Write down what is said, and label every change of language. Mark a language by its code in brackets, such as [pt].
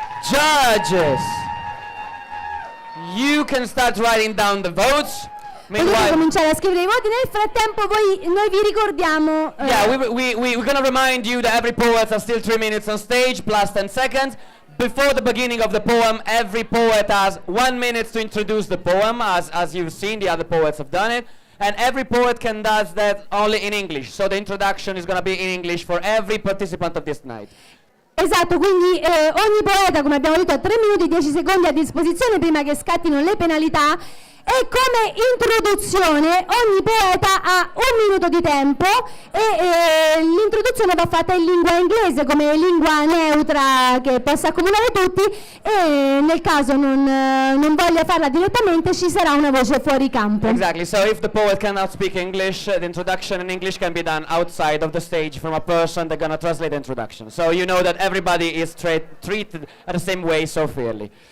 [en] Judges, you can start writing down the votes. [it] Potete [en] Meanwhile, [it] cominciare a scrivere i voti. Nel frattempo noi vi ricordiamo [en] yeah, we're gonna remind you that every poet has still 3 minutes on stage plus 10 seconds. Before the beginning of the poem, every poet has 1 minute to introduce the poem, as you've seen, the other poets have done it. And every poet can do that only in English. So the introduction is gonna be in English for every participant of this night. [it] Esatto, quindi ogni poeta, come abbiamo detto, ha 3 minuti e 10 secondi a disposizione prima che scattino le penalità. E come introduzione ogni poeta ha 1 minuto di tempo e l'introduzione va fatta in lingua inglese come lingua neutra che possa accomunare tutti, e nel caso non voglia farla direttamente ci sarà una voce fuori campo. [en] Exactly, so if the poet cannot speak English, the introduction in English can be done outside of the stage from a person that's gonna translate the introduction. So you know that everybody is treated at the same way, so fairly.